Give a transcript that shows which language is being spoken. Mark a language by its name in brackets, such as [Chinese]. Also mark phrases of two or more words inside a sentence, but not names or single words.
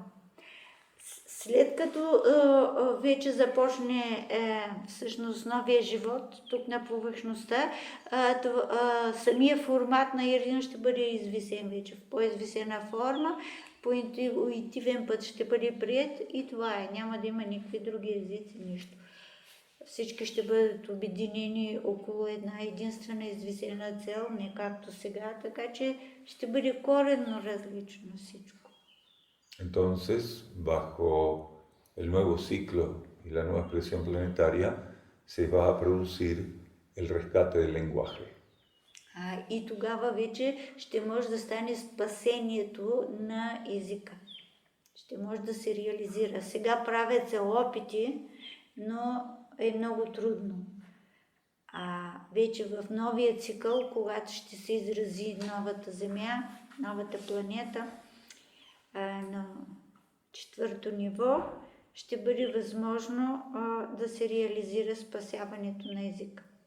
[Bulgarian] След като вече започне всъщност новия живот тук на повърхността, самия формат на ирдин ще бъде извисен вече в по-извисена форма, по интуитивен път ще бъде приет и това е. Няма да има никакви други езици, нищо. Всички ще бъдат обединени около една единствена извисена цел, не както сега, така че ще бъде коренно различно всичко. [Spanish] Entonces, bajo el nuevo ciclo y la nueva expresión planetaria, se va a producir el rescate del lenguaje. [Bulgarian] И тогава вече ще може да стане спасението на езика. Ще може да се реализира. Сега правят се опити, но е много трудно. Вече в новия цикъл, когато ще се изрази новата Земя, новата планета, на четвърто ниво, ще бъде възможно да се реализира спасяването на езика.